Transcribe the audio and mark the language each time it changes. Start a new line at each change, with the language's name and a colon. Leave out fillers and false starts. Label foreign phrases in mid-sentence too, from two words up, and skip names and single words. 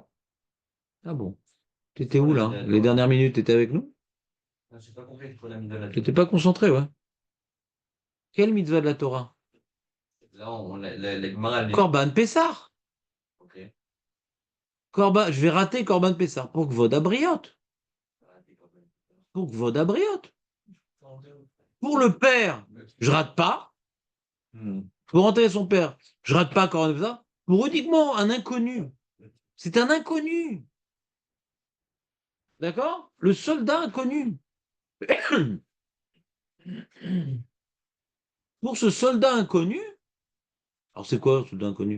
French: Ah bon? T'étais où là? Les dernières minutes, t'étais avec nous? Je n'ai pas compris pour la mitzvah de la Torah. T'étais pas concentré, ouais. Quelle mitzvah de la Torah? Là, la Gemara, elle est-
Hebrew: קרבן פסח.
French: Ok. Korban, je vais rater
Hebrew: קרבן פסח.
French: Pour
Hebrew: כבוד הבריות.
French: Pour
Hebrew: כבוד הבריות.
French: Pour le père, je rate pas. Pour enterrer son père, je rate pas
Hebrew: קרבן פסח.
French: pour uniquement un inconnu. C'est un inconnu. D'accord? Le soldat inconnu. Pour ce soldat inconnu, alors c'est quoi ce soldat inconnu?